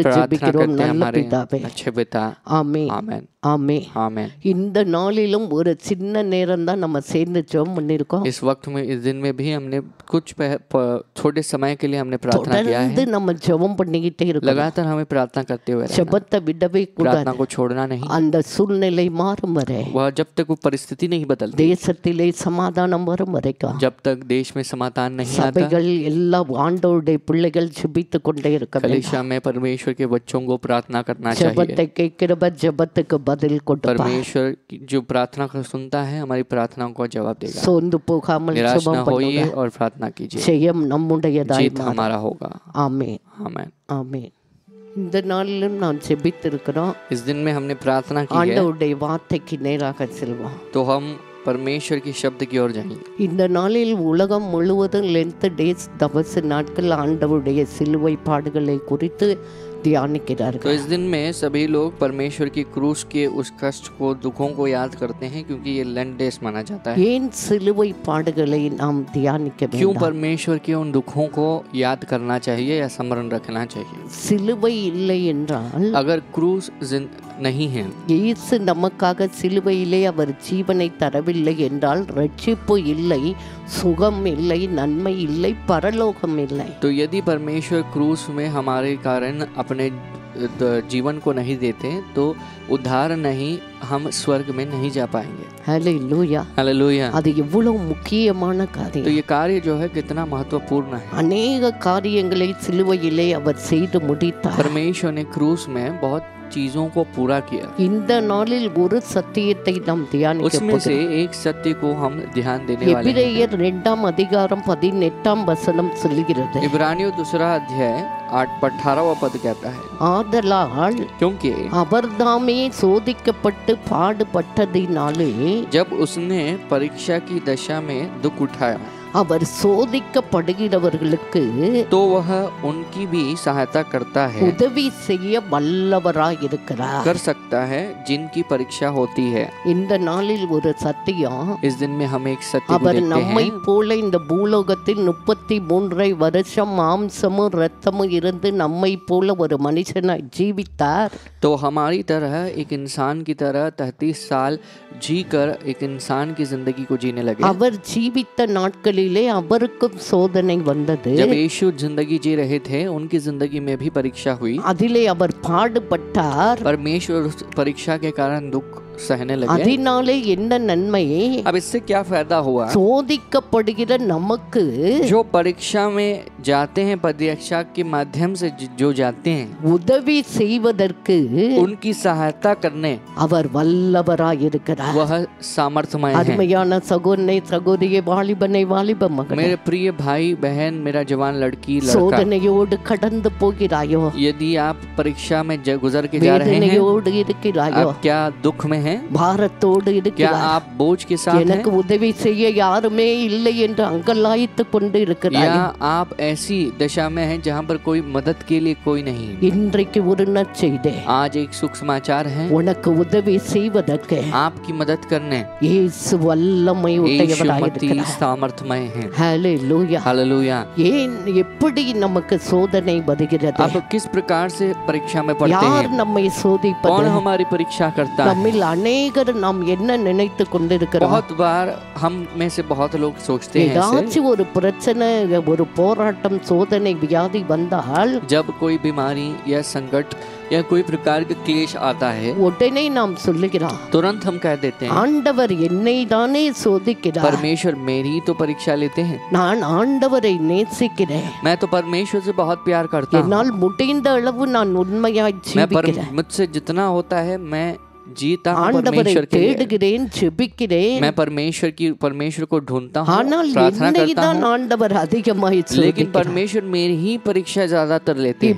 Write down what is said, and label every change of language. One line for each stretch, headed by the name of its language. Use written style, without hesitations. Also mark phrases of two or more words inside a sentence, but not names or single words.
Hindi: प्रार्थना
Tamil: ஜெபிக்கிறோம்
Hindi: करते हैं
Tamil: நல்ல
Hindi: हमारे
Tamil: பிதாவே.
Hindi: अच्छे पिता।
Tamil: ஆமென்.
Hindi: आमेन
Tamil: ஆமென்.
Hindi: आमेन।
Tamil: இந்த நாளிலும் ஒரு சின்ன நேரம் தான் நம்ம சேர்ந்து ஜெபம் பண்ணிருக்கோம்.
Hindi: इस वक्त में, इस दिन में भी हमने कुछ छोटे समय के लिए हमने प्रार्थना किया
Tamil: தொடர்ந்து
Hindi: है।
Tamil: நம்ம ஜெபம் பண்ணிக்கிட்டே இருக்கோம்.
Hindi: लगातार हमें प्रार्थना करते हुए रहना,
Tamil: ஜெபத்தை விடவே
Hindi: प्रार्थना
Tamil: கூடாது.
Hindi: को छोड़ना नहीं।
Tamil: அந்த சூழ்நிலை மாறும் வரை,
Hindi: वह जब तक वो परिस्थिति नहीं बदलती,
Tamil: தேசத்திலே சமாதானம் வரும் வரைக்கும்
Hindi: जब तक देश में समाधान नहीं आता,
Tamil: சபைகள் எல்லா ஆண்டவருடைய பிள்ளைகள் ஜெபித்து கொண்டே இருக்க வேண்டும்.
Hindi: कलीसिया में परमेश्वर के बच्चों को प्रार्थना करना चाहिए।
Tamil: ஜெபத்தை கேட்கிறவர் ஜெபத்துக்கு பதில் கொடுப்பார்.
Hindi: परमेश्वर जो प्रार्थना को सुनता है हमारी प्रार्थनाओं को जवाब देगा।
Tamil: சோர்ந்து போகாமல்
Hindi: निराश न
Tamil: ஜெபம்
Hindi: होइए
Tamil: பண்ணுங்க.
Hindi: और प्रार्थना कीजिए,
Tamil: ஜெயம் நம்முடையதாய்
Hindi: जीत
Tamil: மாறும்.
Hindi: हमारा होगा।
Tamil: ஆமென்.
Hindi: आमेन।
Tamil: ஆமென். இந்த நாளிலும் நான் ஜெபித்திருக்கிறோம்.
Hindi: इस दिन में हमने प्रार्थना की है,
Tamil: ஆண்டவருடைய வார்த்தைக்கு நேராக செல்வோம்.
Hindi: तो हम परमेश्वर की शब्द की ओर जाएंगे।
Tamil: இந்த நாளில் உலகம் முழுவதும்
English: Lent days
Tamil: தபசு நாட்கள் ஆண்டவருடைய சிலுவை பாடுகளை குறித்து
Hindi: तो
Tamil: தியானிக்கிறார்கள்.
Hindi: इस दिन में सभी लोग परमेश्वर की क्रूस के उस कष्ट को, दुखों को याद करते हैं, क्योंकि ये
English: Lent days
Hindi: माना जाता है।
Tamil: ஏன் சிலுவை பாடுகளை நாம் தியானிக்க
Hindi: क्यों
Tamil: வேண்டும்?
Hindi: परमेश्वर के उन दुखों को याद करना चाहिए या स्मरण रखना चाहिए?
Tamil: சிலுவை இல்லை என்றால்
Hindi: अगर क्रूस नहीं है,
Tamil: இயேசு நமக்காக சிலுவையிலே அவர் ஜீவனை தரவில்லை என்றால் ரட்சிப்பு இல்லை, சுகம் இல்லை, நன்மை இல்லை, பரலோகம் இல்லை.
Hindi: तो यदि परमेश्वर क्रूस में हमारे कारण अपने जीवन को नहीं देते तो उद्धार नहीं, हम स्वर्ग में नहीं जा पाएंगे।
Tamil: ஹல்லேலூயா.
Hindi: हालेलुया।
Tamil: அது எவ்வளவு முக்கியமான
Hindi: तो
Tamil: காரியம்.
Hindi: ये कार्य जो है कितना महत्वपूर्ण है।
Tamil: அநேக காரியங்களை சிலுவையிலே அவர் செய்து முடித்தார்.
Hindi: परमेश्वर ने क्रूस में बहुत चीजों को पूरा किया।
Tamil: இந்த நாளில் ஒரு சத்தியத்தை நாம் தியானிக்க
Hindi: उसमें से
Tamil: போகிறோம்.
Hindi: एक सत्य को हम ध्यान देने वाले हैं।
Tamil: எபிரேயர் 2 அதிகாரம் 18 வசனம் சொல்கிறது,
Hindi: इब्रानियों 2 अध्याय 18वां पद कहता है,
Tamil: ஆதலால்
Hindi: क्योंकि
Tamil: அவர்தாமே சோதிக்கப்பட்டு பாடுபட்டதினாலே
Hindi: जब उसने परीक्षा की दशा में दुख उठाया
Tamil: அவர் சோதிக்கப்படுகிறவர்களுக்கு
Hindi: तो वह उनकी भी सहायता करता है,
Tamil: உதவி செய்ய வல்லவராயிருக்கிறார்.
Hindi: कर सकता है जिनकी परीक्षा होती है।
Tamil: இந்த நாளில் ஒரு சத்தியம்,
Hindi: इस दिन में हम एक सत्य को
Tamil: அவர்
Hindi: देखते
Tamil: நம்மை
Hindi: हैं।
Tamil: போல இந்த பூலோகத்தில் 33 வருஷம் மாம்சமும் இரத்தமும் இருந்து நம்மை போல ஒரு மனுஷனாய் ஜீவித்தார்.
Hindi: तो हमारी तरह एक इंसान की तरह 33 साल जीकर एक इंसान की जिंदगी को जीने लगे।
Tamil: அவர் ஜீவித்த நாட்களிலே அவருக்கும் சோதனை வந்தது.
Hindi: जब यीशु जिंदगी जी रहे थे उनकी जिंदगी में भी परीक्षा हुई।
Tamil: அதிலே அவர் பாடுபட்டார்.
Hindi: परमेश्वर उस परीक्षा के कारण दुख सहने लगे।
Tamil: அதனாலே என்ன நன்மை?
Hindi: अब इससे क्या फायदा हुआ?
Tamil: சோதிக்கப்படுகிற நமக்கு
Hindi: जो परीक्षा में जाते हैं, परीक्षा के माध्यम से जो जाते हैं,
Tamil: உதவி செய்வதற்கு
Hindi: उनकी सहायता करने
Tamil: அவர் வல்லவராயிருக்கிறார்.
Hindi: वह सामर्थ्यमय है।
Tamil: அருமையான சகோதரனை, சகோதரியே, வாலிபனை, வாலிப மகனே,
Hindi: मेरे प्रिय भाई बहन, मेरा जवान लड़की लड़का,
Tamil: சோதனையோடு கடந்து போகிறாயோ?
Hindi: यदि आप परीक्षा में गुजर के जा रहे हैं,
Tamil: வேதனையோடு இருக்கிறாயோ?
Hindi: आप क्या दुख में हैं?
Tamil: பாரத்தோடு
Hindi: क्या
Tamil: இருக்கிறாய்?
Hindi: आप बोझ के साथ हैं?
Tamil: எனக்கு உதவி செய்ய யாருமே இல்லை என்று அங்கலாய்த்து கொண்டு இருக்கிறாய்?
Hindi: या आप ऐसी दशा में हैं जहाँ पर कोई मदद के लिए कोई नहीं?
Tamil: இன்றைக்கு ஒரு நற்செய்தி.
Hindi: आज एक सुख समाचार है।
Tamil: உனக்கு உதவி செய்வதற்கு
Hindi: आपकी मदद करने
Tamil: இயேசு வல்லமை
Hindi: यीशु मसीह
Tamil: உடையவராயிருக்கிறார்.
Hindi: सामर्थ्यमय है।
Tamil: ஹalleluya.
Hindi: हालेलुया।
Tamil: ஏன் எப்படி நமக்கு சோதனை வருகிறது?
Hindi: आप किस प्रकार से परीक्षा में पढ़ते
Tamil: யார்
Hindi: हैं?
Tamil: நம்மை சோதிப்பது?
Hindi: कौन हमारी परीक्षा करता है?
Tamil: நம்மில் அநேகர் நாம் என்ன நினைத்து கொண்டிருக்கிறோம்?
Hindi: बहुत बार हम में से बहुत लोग सोचते हैं ऐसे,
Tamil: ஏதாச்சும் ஒரு பிரச்சனை, ஒரு போராட்டம், சோதனை, வியாதி வந்தால்
Hindi: जब कोई बीमारी या संकट या कोई प्रकार का क्लेश आता है,
Tamil: உடனே நாம் சொல்லுகிறோம்,
Hindi: तुरंत हम कह देते हैं
Tamil: ஆண்டவர் என்னை தானே சோதிக்கிறார்,
Hindi: परमेश्वर मेरी ही तो परीक्षा लेते हैं।
Tamil: நான் ஆண்டவரை நேசிக்கிறேன்,
Hindi: मैं तो परमेश्वर से बहुत प्यार करता हूँ।
Tamil: என்னால் முடிந்த அளவு நான் உண்மையாய் ஜீவிக்கிறேன்,
Hindi: मुझसे जितना होता है मैं जीता हूँ
Tamil: ஆண்டவரை
Hindi: परमेश्वर के लिए।
Tamil: தேடுகிறேன், ஜெபிக்கிறேன்.
Hindi: मैं परमेश्वर को ढूंढता हूँ,
Tamil: ஆனால்
Hindi: प्रार्थना
Tamil: என்னை
Hindi: करता
Tamil: தான்
Hindi: हूँ,
Tamil: ஆண்டவர் அதிகமாய்
Hindi: लेकिन
Tamil: சோதிக்கிறார்.
Hindi: परमेश्वर मेरी ही परीक्षा ज्यादातर लेते हैं।